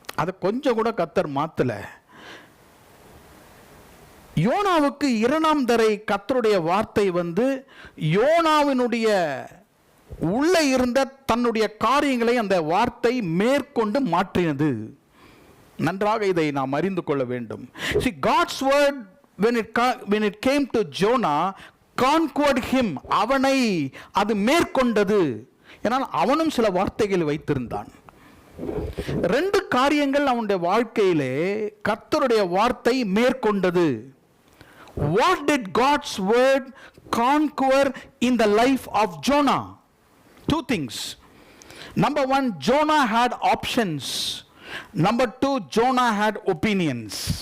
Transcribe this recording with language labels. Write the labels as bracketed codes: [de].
[ta] அதை கொஞ்சம் கூட கர்த்தர் மாத்தல. யோனாவுக்கு 2ஆம் தடவை கர்த்தருடைய வார்த்தை வந்து யோனாவினுடைய உள்ளே இருந்த தன்னுடைய காரியங்களை அந்த வார்த்தை மேற்கொண்டு மாற்றினது. நன்றாக இதை நாம் அறிந்து கொள்ள வேண்டும். [en] See, God's word when it came to Jonah conquered him. [ta] அவனை அது மேற்கொண்டது. ஏனால் அவனும் சில வார்த்தைகள் வைத்திருந்தான். 2 காரியங்கள் அவனுடைய வாழ்க்கையிலே கர்த்தருடைய வார்த்தை மேற்கொண்டது. [en] What did God's word conquer in the life of Jonah? 2 things. Number 1, Jonah had options. Number 2, Jonah had opinions.